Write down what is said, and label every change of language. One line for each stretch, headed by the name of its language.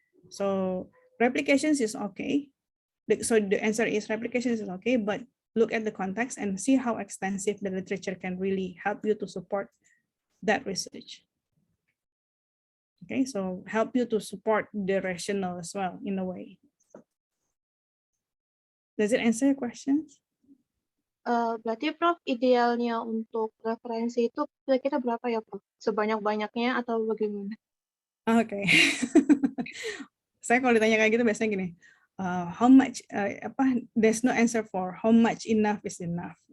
English: So replications is okay. So the answer is replications is okay, but look at the context and see how extensive the literature can really help you to support that research. Okay, so help you to support the rationale as well in a way. Does it answer your questions?
Indonesian: Berarti Prof, idealnya untuk referensi itu kira-kira berapa ya Prof? Sebanyak-banyaknya atau bagaimana? Oke. Saya kalau ditanya kayak gitu biasanya gini,
English: how much, there's no answer for how much enough is enough.